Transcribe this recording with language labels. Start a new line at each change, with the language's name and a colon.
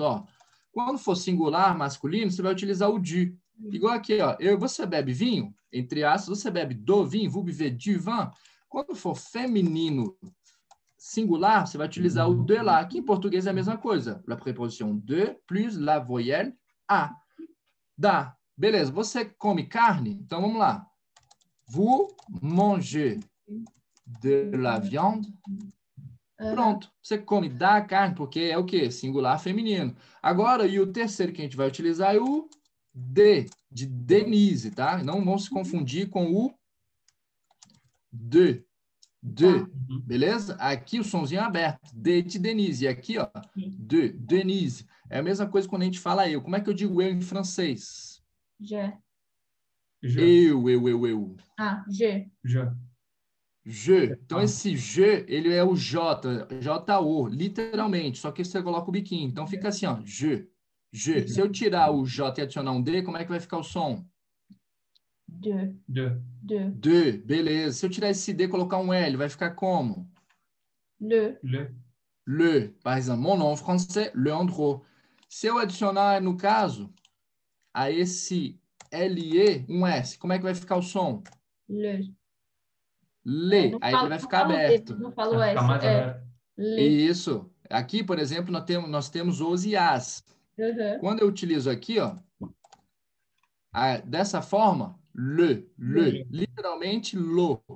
Portuguese: Ó, quando for singular, masculino, você vai utilizar o du. Igual aqui, ó. Você bebe vinho? Entre aspas, você bebe do vinho,
French: vous buvez du vin.
Portuguese: Quando for feminino, singular, você vai utilizar o de lá, que em português é a mesma coisa.
French: La preposição de plus la voyelle a.
Portuguese: Da. Beleza, você come carne? Então, vamos lá.
French: Vous mangez de la viande?
Portuguese: Pronto, você come da carne, porque é o quê? Singular feminino. Agora, e o terceiro que a gente vai utilizar é o de Denise, tá? Não vão se confundir com o de. Beleza? Aqui o somzinho é aberto. De Denise. E aqui, ó, de Denise. É a mesma coisa quando a gente fala eu. Como é que eu digo eu em francês?
French: Je.
Portuguese: Eu.
French: Ah, je. Je.
Portuguese: Então, esse je, ele é o J, J-O, literalmente, só que você coloca o biquinho. Então, fica assim, ó, je. Se eu tirar o J e adicionar um D, como é que vai ficar o som? De. Beleza. Se eu tirar esse D e colocar um L, vai ficar como?
French: Le. Par exemplo, mon nom français, Leandro.
Portuguese: Se eu adicionar, no caso, a esse LE, um S, como é que vai ficar o som?
French: Le.
Portuguese: Aí ele vai ficar aberto. Não falo S. Le. Isso. Aqui, por exemplo, nós temos os e as. Quando eu utilizo aqui, ó, dessa forma, literalmente lo.